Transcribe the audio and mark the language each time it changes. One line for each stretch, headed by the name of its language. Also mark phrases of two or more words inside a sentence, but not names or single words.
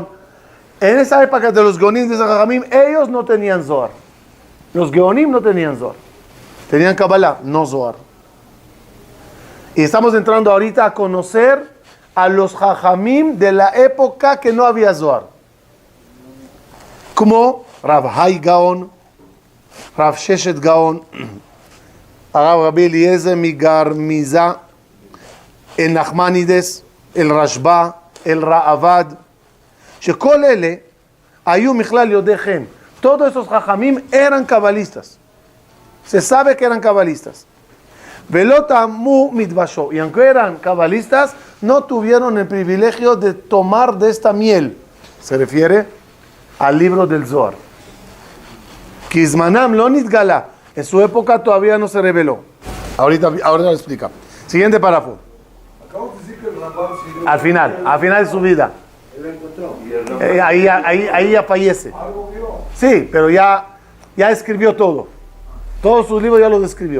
Spanish: En esa época de los Geonim de Jajamín, ellos no tenían Zohar. Los Geonim no tenían Zohar. Tenían Kabbalah, no Zohar. Y estamos entrando ahorita a conocer a los Jajamim de la época que no había Zohar. Como Rav Hai Gaon, Rav Sheshet Gaon, Rabbi Eliezer Migarmiza, el Nachmanides, el Rashba, el Ra'avad,
Hebrew: שכל אלה היו מכלל יודעי חן.
Spanish: Todos esos Jajamim eran cabalistas. Se sabe que eran cabalistas.
Hebrew: ולא טעמו מדבשו.
Spanish: Y aunque eran cabalistas, no tuvieron el privilegio de tomar de esta miel. Se refiere al libro del Zohar.
Hebrew: כי זמנם לא נתגלה.
Spanish: En su época todavía no se reveló. Ahorita lo explica. Siguiente párrafo. Acabo de decir que el Rambam siguió. Al final de su vida. Él lo encontró. Ahí ya fallece. Algo vio. Sí, pero ya escribió todo. Todos sus libros ya los escribió.